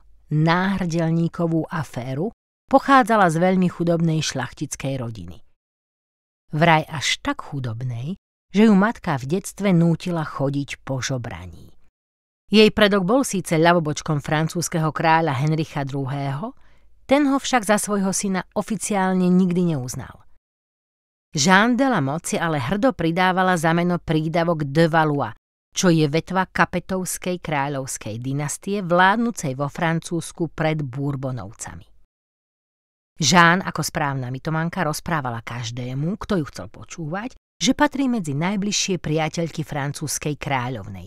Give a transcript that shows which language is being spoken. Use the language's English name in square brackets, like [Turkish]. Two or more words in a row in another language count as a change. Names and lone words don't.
[Slovak] Náhrdelníkovú aféru, pochádzala z veľmi chudobnej šľachtickej rodiny. Vraj až tak chudobnej, že ju matka v detstve nútila chodiť po žobraní. Jej predok bol síce ľavobočkom francúzskeho kráľa Henricha II., ten ho však za svojho syna oficiálne nikdy neuznal. Jeanne de la Motte si ale hrdo pridávala za meno prídavok de Valois, čo je vetva kapetovskej kráľovskej dynastie vládnucej vo Francúzsku pred Bourbonovcami. Jeanne ako správna mytomanka rozprávala každému, kto ju chcel počúvať, že patrí medzi najbližšie priateľky francúzskej kráľovnej.